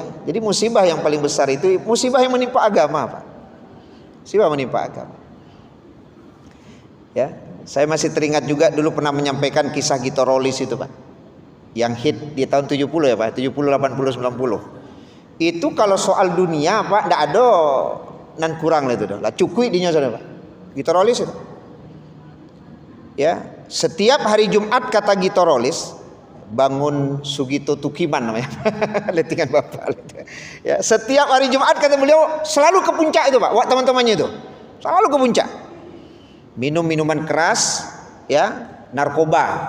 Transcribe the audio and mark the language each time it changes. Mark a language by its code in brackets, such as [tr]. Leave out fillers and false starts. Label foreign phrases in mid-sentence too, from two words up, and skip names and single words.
[id] Jadi musibah yang paling besar itu musibah yang menimpa agama Pak. Musibah menimpa agama. Ya, saya masih teringat juga dulu pernah menyampaikan kisah Gito Rolis itu Pak. yang hit di tahun 70 ya Pak, 70, 80, 90. Itu kalau soal dunia Pak, [min] ndak ada nan kurang lah itu dah. Lah cukui dinya sana Pak. [id] Gitarolis itu. Ya, setiap hari Jumat kata Gitarolis, bangun Sugito Tukiman namanya. Letingan Bapak. Ya, setiap hari Jumat kata beliau selalu ke puncak itu Pak, wak teman-temannya itu. Selalu ke puncak. Minum minuman keras, ya, narkoba.